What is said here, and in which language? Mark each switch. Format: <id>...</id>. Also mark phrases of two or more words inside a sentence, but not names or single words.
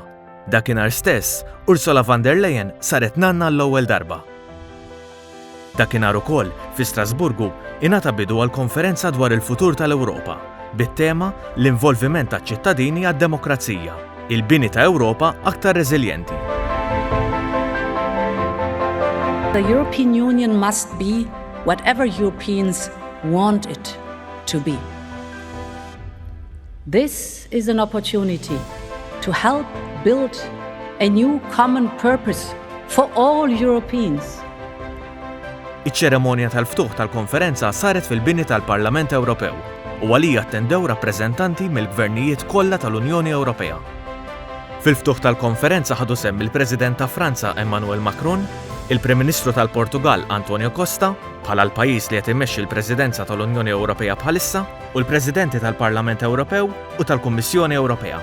<mt>Dakinhar stess, Ursula von der Leyen saret nanna l-ewwel darba. Dakinhar ukoll fi Strasburgu ingħata bidu għal konferenza dwar il-futur tal-Ewropa bit-tema l-involviment taċ-ċittadini għad-demokrazija, il-bini ta' Ewropa aktar reżiljenti.</mt> <en>The European Union must be whatever Europeans want it to be. This is an opportunity to help build a new common purpose for all Europeans.</en> <mt>Iċ-ċeremonja tal-ftuħ tal-konferenza saret fil-bini tal-Parlament Ewropew u għalija attendew rappreżentanti mill-gvernijiet kollha tal-Unjoni Ewropea. Fil-ftuħ tal-konferenza ħadu semm il-President ta' Franza Emmanuel Macron, il-Prim Ministru tal-Portugal Antonio Costa, bħala l-pajjiż li qed immexxi l-Presidenza tal-Unjoni Ewropea bħalissa, u l-Presidenti tal-Parlament Ewropew u tal-Kummissjoni Ewropea.</mt>